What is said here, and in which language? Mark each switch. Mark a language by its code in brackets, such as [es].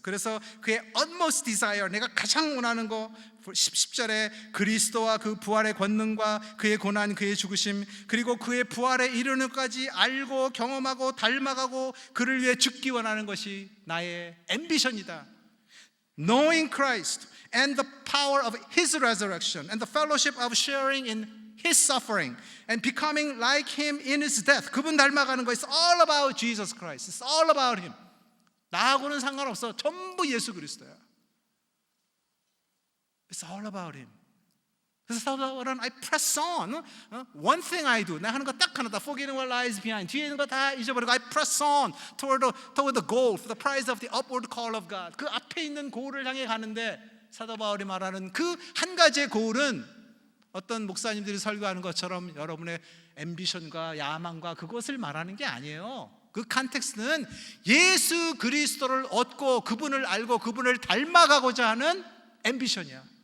[ko] 그래서 그의 [en] utmost desire, [ko] 내가 가장 원하는 거, 10절에 그리스도와 그 부활의 권능과 그의 고난, 그의 죽으심, 그리고 그의 부활에 이르는 것까지 알고 경험하고 닮아가고 그를 위해 죽기 원하는 것이 나의 앰비션이다. [en] Knowing Christ and the power of His resurrection and the fellowship of sharing in His suffering and becoming like Him in His death. [ko] 그분 닮아가는 거. [en] It's all about Jesus Christ. It's all about Him. [ko] 나하고는 상관없어. 전부 예수 그리스도야. [en] It's all about Him. [ko] 그래서 사도는 [en] I press on. One thing I do. [ko] 내가 하는 거 딱 하나다. [en] Forgetting what lies behind. [ko] 뒤에 있는 거 다 잊어버리고 [en] I press on toward the goal, for the prize of the upward call of God. [ko] 그 앞에 있는 고울을 향해 가는데, 사도 바울이 말하는 그 한 가지의 고울은 어떤 목사님들이 설교하는 것처럼 여러분의 앰비션과 야망과 그것을 말하는 게 아니에요. 그 컨텍스트는 예수 그리스도를 얻고 그분을 알고 그분을 닮아가고자 하는 앰비션이야.